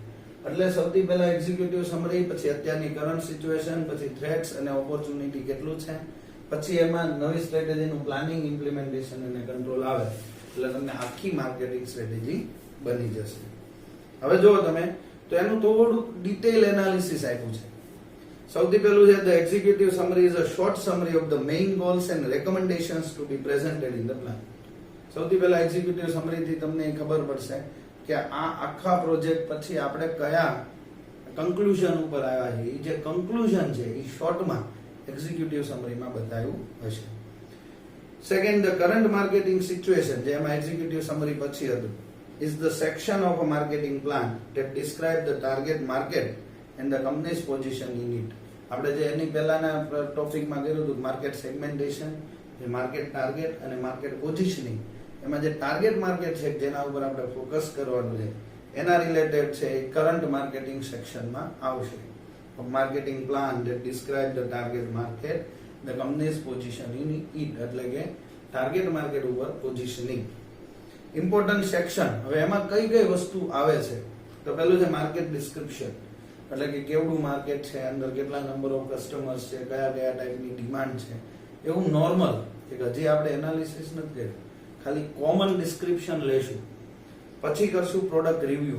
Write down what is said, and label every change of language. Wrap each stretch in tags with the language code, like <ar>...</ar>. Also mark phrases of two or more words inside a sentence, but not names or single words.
<gu>એટલે સૌથી પહેલા</gu> <en>executive summary,</en> <gu>પછી અત્યારની</gu> <en>current situation,</en> <gu>પછી થ્રેટ્સ અને ઓપોર્ચ્યુનિટી કેટલું છે, પછી એમાં નવી સ્ટ્રેટેજીનું પ્લાનિંગ, ઇમ્પ્લિમેન્ટેશન અને કંટ્રોલ આવે એટલે તમને આખી</gu> <en>marketing strategy</en> <gu>બની જશે. હવે જો તમે તો એનું થોડું</gu> <en>detail analysis</en> <gu>આપ્યું છે. સૌથી પહેલું છે</gu> <en>the executive summary is a short summary of the main goals and recommendations to be presented in the plan.</en> <gu>સૌથી પહેલા</gu> <en>executive summary</en> <gu>થી તમને ખબર પડશે કે આ આખા પ્રોજેક્ટ પછી આપણે કયા કન્ક્લુઝન ઉપર આવ્યા છે. એ જે કન્ક્લુઝન છે એ શોર્ટમાં એક્ઝિક્યુટિવ સમરીમાં બતાવ્યું હશે. સેકન્ડ,</gu> <en>the current marketing situation,</en> <gu>જે એમાં</gu> <en>executive summary</en> <gu>પછી હતું,</gu> <en>is the section of a marketing plan that describe the target market and the company's position in it.</en> <gu>આપણે જે એની પહેલાના ટોપિકમાં કર્યું હતું</gu> <en>market segmentation,</en> <gu>જે</gu> <en>market target</en> <gu>અને</gu> <en>market positioning,</en> <gu>એમાં જે</gu> <en>target market</en> <gu>છે જેના ઉપર આપણે ફોકસ કરવાનું છે એના રિલેટેડ છે એ</gu> <en>current marketing</en> <gu>સેક્શનમાં આવશે.</gu> <en>marketing plan that describe the target market, the company's position in it</en> <gu>એટલે કે</gu> <en>target market ઉપર પોઝિશનિંગ. important section,</en> <gu>હવે એમાં કઈ વસ્તુ આવે છે તો પેલું છે</gu> <en>market description</en> <gu>એટલે કે કેવડું માર્કેટ છે, અંદર કેટલા</gu> <en>number of customers</en> <gu>છે, કયા ટાઈપની ડિમાન્ડ છે, એવું નોર્મલ કે હજી આપણે એનાલિસિસ નથી કર્યું, ખાલી</gu> <en>common description</en> <gu>લેશું, પછી કરશું</gu> <en>product review.</en>